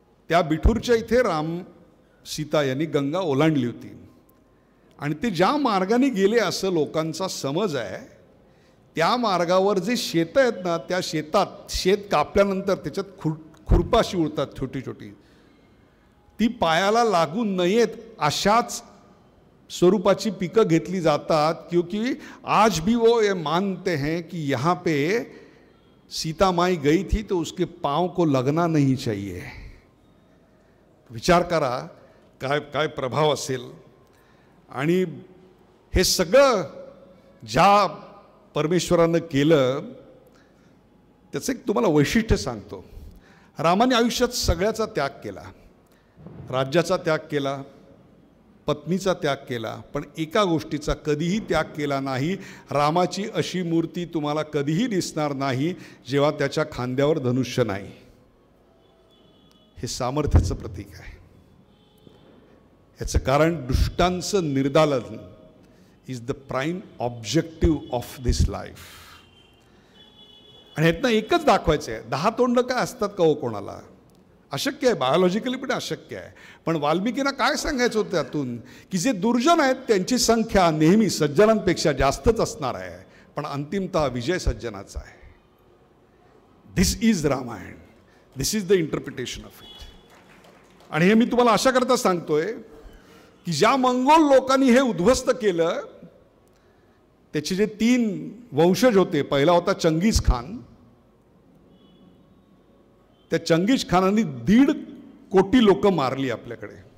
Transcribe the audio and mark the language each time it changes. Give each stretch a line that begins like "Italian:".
Marathi: त्या बिठूरच्या इथे राम सीता यांनी गंगा ओलांडली होती आणि ते ज्या मार्गाने गेले असं लोकांचा समज आहे. त्या मार्गावर जे शेतं आहेत ना, त्या शेतात शेत कापल्यानंतर त्याच्यात खुरपाशी उडतात छोटी छोटी, ती पायाला लागू नयेत अशाच स्वरूपाची पिकं घेतली जातात,
Hindi: क्योंकि आज भी वो ये मानते हैं कि यहाँ पे सीता माई गई थी तो उसके पाँव को लगना नहीं चाहिए.
Marathi: विचार करा काय काय प्रभाव असेल. आणि हे सगळं ज्या परमेश्वरानं केलं त्याचं एक तुम्हाला वैशिष्ट्य सांगतो. रामाने आयुष्यात सगळ्याचा त्याग केला, राज्याचा त्याग केला, पत्नीचा त्याग केला, पण एका गोष्टीचा कधीही त्याग केला नाही. रामाची अशी मूर्ती तुम्हाला कधीही दिसणार नाही जेव्हा त्याच्या खांद्यावर धनुष्य नाही. हे सामर्थ्याचं प्रतीक आहे. याचं कारण दुष्टांचं निर्दालन
English: Is the prime objective of this life.
Marathi: आणि ह्यातनं एकच दाखवायचं आहे, 10 तोंड काय असतात का हो कोणाला? अशक्य आहे, बायोलॉजिकली पण अशक्य आहे. पण वाल्मिकींना काय सांगायचं होतं त्यातून, की जे दुर्जन आहेत त्यांची संख्या नेहमी सज्जनांपेक्षा जास्तच असणार आहे, पण अंतिमतः विजय सज्जनाचा आहे.
English: This is Ramayana, this is the interpretation of it.
Marathi: आणि हे मी तुम्हाला अशा करता सांगतोय की ज्या मंगोल लोकांनी हे उद्ध्वस्त केलं त्याचे जे 3 वंशज होते, पहिला होता चंगीज खान. त्या चंगीज खानाने 1.5 कोटी लोक मारली आपल्याकडे.